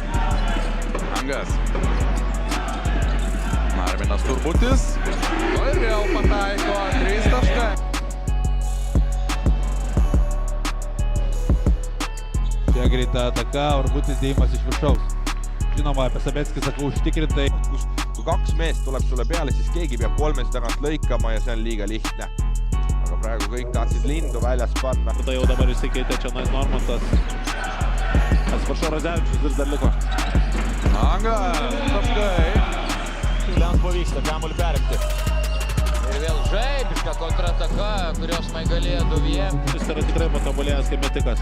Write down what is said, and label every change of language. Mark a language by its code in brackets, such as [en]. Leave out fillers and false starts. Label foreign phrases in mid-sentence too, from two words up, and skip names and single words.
[lt] Mangas. Arminas Turbutis. Nu ir vėl pataiko 3 taškai. Čia greita ataka, Urbutis dėjimas iš viršaus. Žinoma, apie Sabetskį sakau užtikrintai. [et] Kui 2 meest tuleb sulle peale, siis keegi peab 3 tagant lõikama ja see on liiga lihtne. Aga praegu kõik tahtsid lindu väljas panna. [lt] Tai jau dabar išsikeitė čia Normantas. Atsiprašau, Radzevičius vis dar liko. Mangas. Taškai. Šiauliams pavyksta kamuolį perimti. Ir vėl žaibiška kontrataka, kurios galėjo Duvie. Jis yra tikrai patobulėjęs kaip metikas.